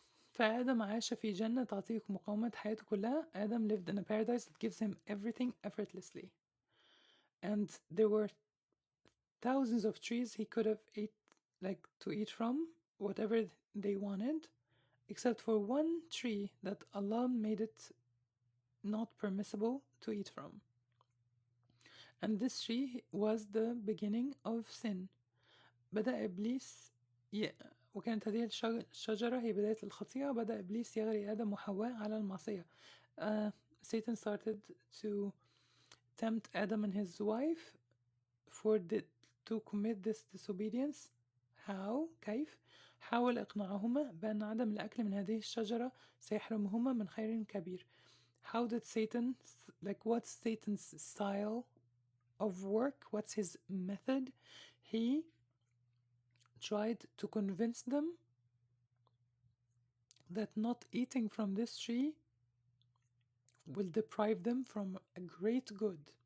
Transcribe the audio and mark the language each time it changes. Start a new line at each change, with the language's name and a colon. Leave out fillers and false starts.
Arabic: فآدم عاش في جنة تعطيك مقاومة حياته كلها.
English: Adam lived in a paradise that gives him everything effortlessly. And there were thousands of trees he could have to eat from, whatever they wanted, except for one tree that Allah made it not permissible to eat from. And this tree was the beginning of sin.
Arabic: بدأ إبليس وكانت هذه الشجرة هي بداية الخطيئة. بدأ إبليس يغري آدم وحواء على المعصية.
English: Satan started to tempt Adam and his wife to commit this disobedience
Arabic: how كيف حاول إقناعهما بأن عدم الأكل من هذه الشجرة سيحرمهما من خير كبير.
English: How did Satan, like what's Satan's style of work? What's his method? He tried to convince them that not eating from this tree will deprive them from a great good.